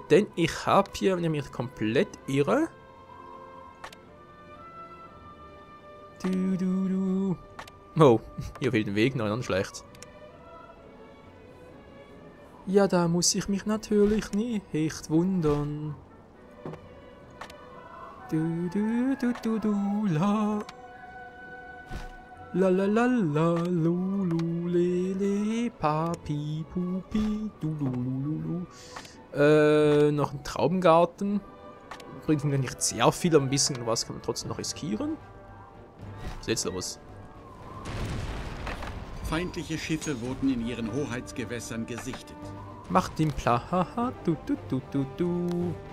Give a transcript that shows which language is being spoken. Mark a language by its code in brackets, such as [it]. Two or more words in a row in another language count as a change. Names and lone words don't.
[de] Denn ich habe hier, wenn ich mich komplett irre. Oh, hier fehlt ein Weg. Nein, dann schlecht. Ja, da muss ich mich natürlich nicht wundern. La. La la la la lu lu le le papi pupi du lu lu lu. Noch ein Traubengarten. Bringt mir nicht sehr viel, aber ein bisschen was kann man trotzdem noch riskieren. Was ist jetzt los? Feindliche Schiffe wurden in ihren Hoheitsgewässern gesichtet. Macht den Plaha, du.